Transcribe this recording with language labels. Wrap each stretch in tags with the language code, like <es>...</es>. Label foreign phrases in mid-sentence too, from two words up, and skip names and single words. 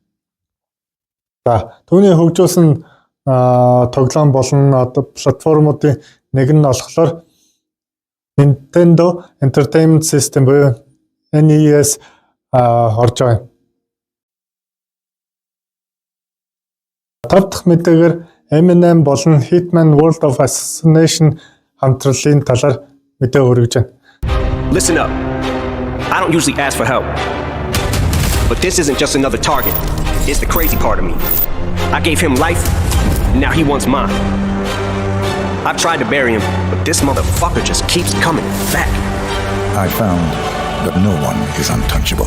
<mn>За түүний хөгжүүлсэн тоглоом болон платформуудын нэг нь болохоор Nintendo Entertainment System буюу NES орж байгаа. 5 дахь мэдээгээр Eminem болон Hitman World of Assassination хамтралын талаар мэдээ хүргэж байна.</mn> <en>Listen up. I don't usually ask for help. But this isn't just another target. It's the crazy part of me. I gave him life, now he wants mine. I've tried to bury him, but this motherfucker just keeps coming back. I found that no one is untouchable.</en>